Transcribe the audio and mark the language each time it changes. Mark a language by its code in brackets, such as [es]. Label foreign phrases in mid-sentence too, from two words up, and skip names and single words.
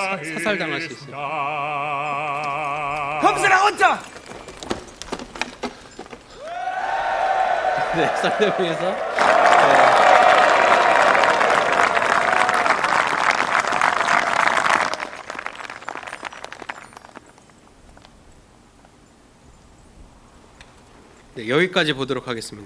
[ko] 사살당할 수 있어요. [de] Kommen Sie da runter! [ko] 네, 상대방에서 네, 여기까지 보도록 하겠습니다.